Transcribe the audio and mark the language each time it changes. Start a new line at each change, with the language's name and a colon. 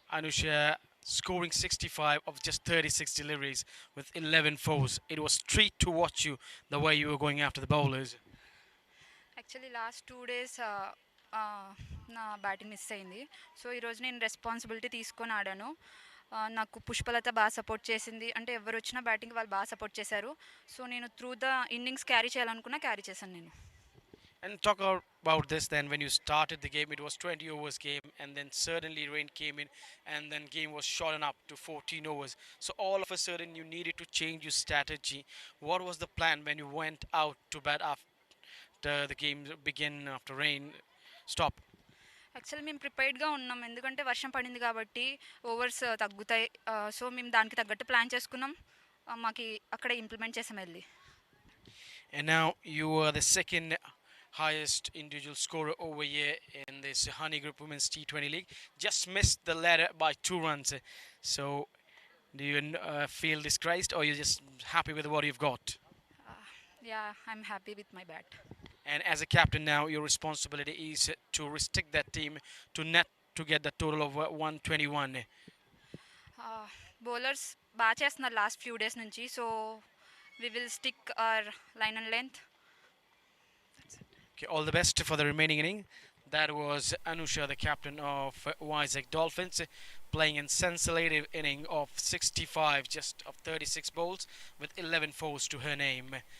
English: Anusha scoring 65 of just 36 deliveries with 11 fours. It was a treat to watch you the way you were going after the bowlers. Actually, last 2 days
Telugu: నా batting miss అయింది. So ఈరోజు నేను responsibility తీసుకొని ఆడాను. నాకు పుష్పలత బాగా support చేసింది. అంటే ఎవరు వచ్చినా బ్యాటింగ్ వాళ్ళు బాగా సపోర్ట్ చేశారు. సో నేను
English: through the innings
Telugu: క్యారీ చేయాలనుకున్నా, క్యారీ చేశాను నేను.
English: And talk about this then. When you started the game, it was 20 overs game, and then suddenly rain came in, and then game was shortened up to 14 overs. So all of a sudden you needed to change your strategy. What was the plan when you went out to bat after the game began, after rain stopped?
Telugu: Actually మేము ప్రిపేర్డ్గా ఉన్నాం, ఎందుకంటే వర్షం పడింది కాబట్టి overs తగ్గుతాయి. So మేము దానికి తగ్గట్టు ప్లాన్ చేసుకున్నాం, మాకు అక్కడే ఇంప్లిమెంట్ చేసాం వెళ్ళి.
English: And now you are the second highest individual scorer over here in this Honeyy Group Women's T20 League. Just missed the ladder by 2 runs. So do you feel disgraced, or you're just happy with what you've got? Yeah, I'm happy with my bat. And as a captain now, your responsibility is to restrict that team to net to get the total of 121.
Telugu: Bowlers బాగా చేస్తున్నారు last few days నుంచి.
English: So we will stick our line and length. Okay, all the best for the remaining inning. That was Anusha, the captain of VIZAG Dolphins, playing in sensational inning of 65, just of 36 bowls with 11 fours to her name.